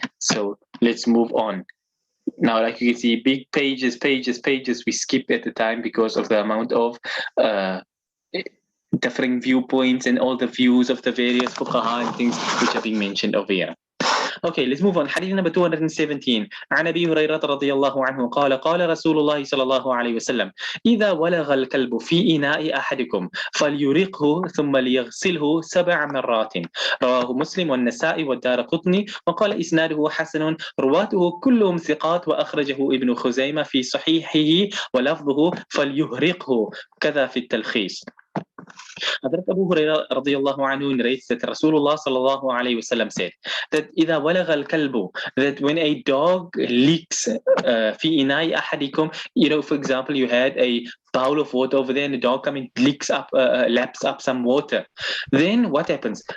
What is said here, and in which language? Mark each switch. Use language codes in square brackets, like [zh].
[en] So let's move on. Now, like you can see, big pages, we skip at the time because of the amount of differing viewpoints and all the views of the various fuqaha and things which are being mentioned over here. Okay, let's move on. Hadith number 217. [ar] عن أبي هريرة رضي الله عنه قال قال رسول الله صلى الله عليه وسلم إذا ولغ الكلب في إناء أحدكم فليرقه ثم ليغسله 7 مرات. رواه مسلم والنسائي والدارقطني وقال إسناده حسن، رواته كلهم ثقات، وأخرجه ابن خزيمة في صحيحه ولفظه فليهرقه كذا في التلخيص. [en] Hadrat Abu Hurairah radiyallahu anhu narrates that Rasulullah sallallahu alayhi wasallam said that [ar] إذا ولغ الكلب, [en] that when a dog licks [ar] في إناء أحدكم, [en] for example, you had a bowl of water over there and the dog comes and licks up, laps up some water, then what happens?